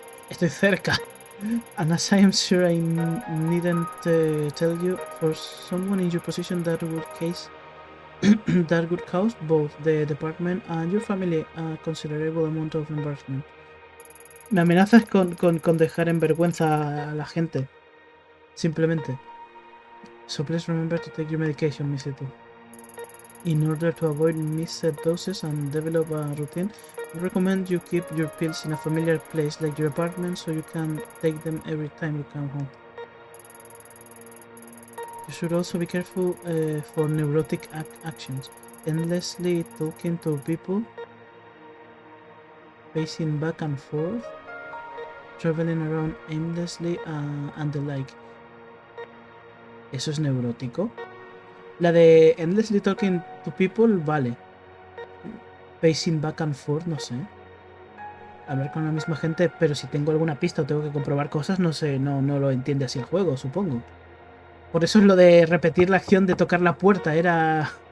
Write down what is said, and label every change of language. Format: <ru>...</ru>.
<es>Estoy cerca.</es> <en>And as I am sure I needn't tell you, for someone in your position that would that would cause both the department and your family a considerable amount of embarrassment.</en> <es>Me amenazas con dejar en vergüenza a la gente. Simplemente.</es> <en>So please remember to take your medication, Miseto. In order to avoid missed doses and develop a routine, I recommend you keep your pills in a familiar place like your apartment so you can take them every time you come home. You should also be careful for neurotic actions. Endlessly talking to people, pacing back and forth, traveling around aimlessly, and the like.</en> <es>¿Eso es neurótico?</es> <en>La de endlessly talking to people, vale. Pacing back and forth,</en> <es>no sé. Hablar con la misma gente, pero si tengo alguna pista o tengo que comprobar cosas, no sé, no lo entiende así el juego, supongo. Por eso es lo de repetir la acción de tocar la puerta, era...</es>